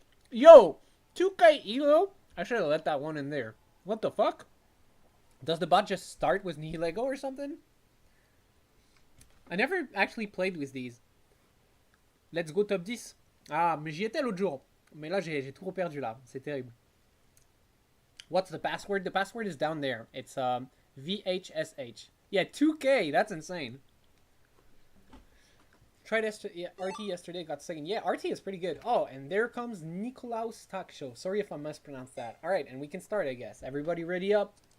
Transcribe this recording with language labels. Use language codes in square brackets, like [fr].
[en] Yo! 2K Elo? I should have let that one in there. What the fuck? Does the bot just start with Nihilego or something? I never actually played with these. Let's go top 10. [fr] Ah, mais j'y étais l'autre jour. Mais là, j'ai trop perdu là. C'est terrible. [en] What's the password? The password is down there. It's VHSH. Yeah, 2K. That's insane. Tried RT yesterday, got second. Yeah, RT is pretty good. Oh, and there comes Nikolaus Taksho. Sorry if I mispronounced that. All right, and we can start, I guess. Everybody ready up?